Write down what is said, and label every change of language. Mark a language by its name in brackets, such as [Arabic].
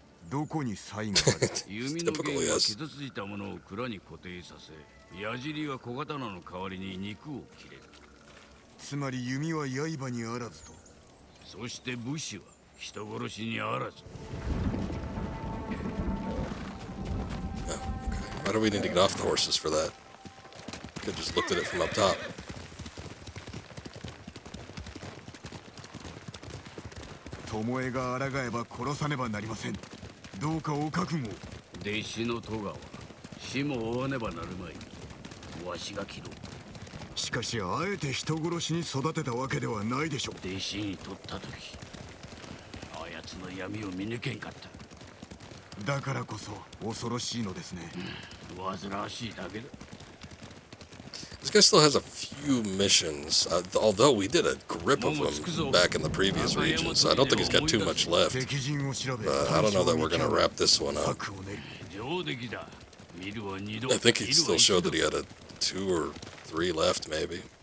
[Japanese] どこに才がある。弓の弦は傷ついたものを蔵に固定させ、矢尻は小刀の代わりに肉を切れる。つまり弓は刃にあらずと。そして武士は人殺しにあらず。 [English] Why do we need to get off the horses for that? Could have just looked at it from up top. [Japanese] 巴が抗えば殺さねばなりません。どうかお覚悟。弟子の戸川、死も追わねばなるまい。わしが切ろう。しかしあえて人殺しに育てたわけではないでしょう。弟子に取った時、あやつの闇を見抜けんかった。だからこそ恐ろしいのですね。煩わしいだけだ。 [English] This guy still has a few missions, although we did a grip of him back in the previous region, so I don't think he's got too much left. But I don't know that we're going to wrap this one up. I think he still showed that he had 2 or 3 left, maybe.